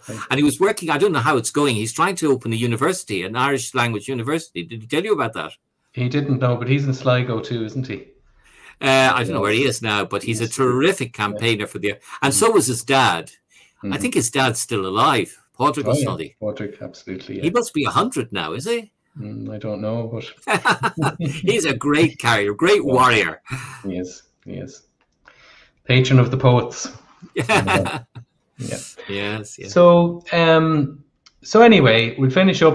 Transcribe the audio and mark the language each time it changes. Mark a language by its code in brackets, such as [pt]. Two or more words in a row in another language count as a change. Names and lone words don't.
[en] And he was working, I don't know how it's going. He's trying to open a university, an Irish language university. Did he tell you about that? He didn't know, but he's in Sligo too, isn't he? I don't know where he is now, but he's a terrific campaigner for the... And so was his dad. I think his dad's still alive. Pádraig O'Snuddig. Pádraig, absolutely. Yeah. He must be 100 now, is he? I don't know, but... He's a great carrier, great warrior. He is. Patron of the poets. Yes. So anyway, we'll finish up.